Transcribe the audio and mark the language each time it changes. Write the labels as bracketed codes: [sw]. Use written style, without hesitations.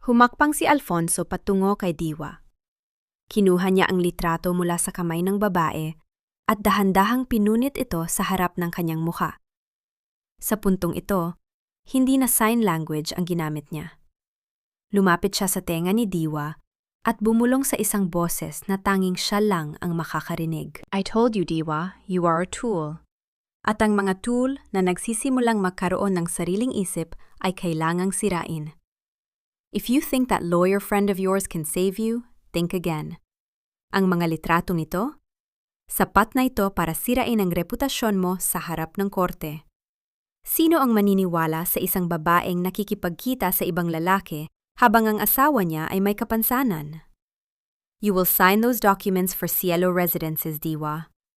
[tl] Humakpang si Alfonso patungo kay Diwa. Kinuha niya ang litrato mula sa kamay ng babae at dahan-dahang pinunit ito sa harap ng kanyang muka. Sa puntong ito, hindi na sign language ang ginamit niya. Lumapit siya sa tenga ni Diwa at bumulong sa isang boses na tanging siya lang ang makakarinig. [en] I told you, Diwa, you are a tool. [tl] At ang mga tool na nagsisimulang magkaroon ng sariling isip ay kailangang sirain. [en] If you think that lawyer friend of yours can save you, think again. [tl] Ang mga litratong ito, sapat na ito para sirain ang reputasyon mo sa harap ng korte. Sino ang maniniwala sa isang babaeng nakikipagkita sa ibang lalaki habang ang asawa niya ay may kapansanan? [en] You will sign those documents for Cielo Residences, Diwa.